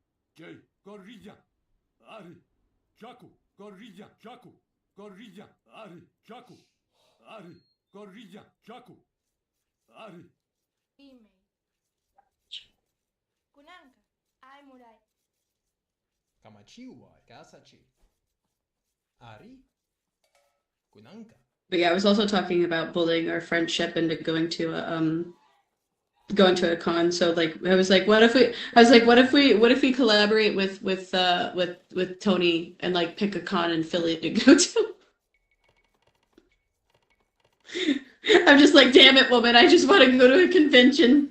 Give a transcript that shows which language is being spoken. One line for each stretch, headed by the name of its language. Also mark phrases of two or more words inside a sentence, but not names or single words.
English: Jay, Gorilla, Ari, Jaku, Gorilla, Jaku, Gorilla, Ari, Jaku, Ari, Gorilla, Jaku, Ari. Ime. Kunanka. Ai murai. Kamachiwa, Kasachi. Ari. Kunanka. But yeah, I was also talking about bullying our friendship into going to a con. So like I was like, what if we collaborate with Tony and like pick a con in Philly to go to? I'm just like, damn it, woman, I just want to go to a convention.